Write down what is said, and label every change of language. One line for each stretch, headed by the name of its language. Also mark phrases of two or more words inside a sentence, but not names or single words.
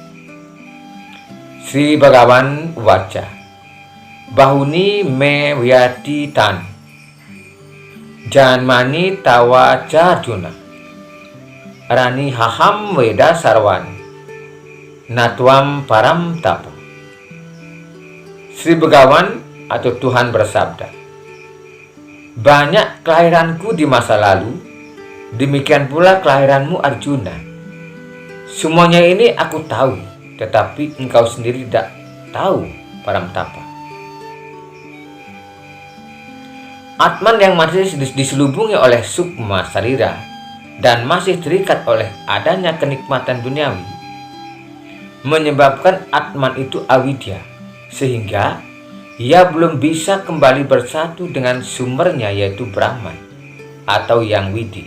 Sanskrit: Sri Bhagavan Uvaca, Bahuni me vyati tan, Janmani tawa Arjuna, Rani haham Weda sarwan, Natwam param tapa.
Indonesian: Sri Bhagavan atau Tuhan bersabda, banyak kelahiranku di masa lalu, demikian pula kelahiranmu Arjuna. Semuanya ini aku tahu, tetapi engkau sendiri tidak tahu, Paramtapa. Atman yang masih diselubungi oleh sukma sarira dan masih terikat oleh adanya kenikmatan duniawi menyebabkan Atman itu avidya, sehingga ia belum bisa kembali bersatu dengan sumbernya, yaitu Brahman atau Yang Widi.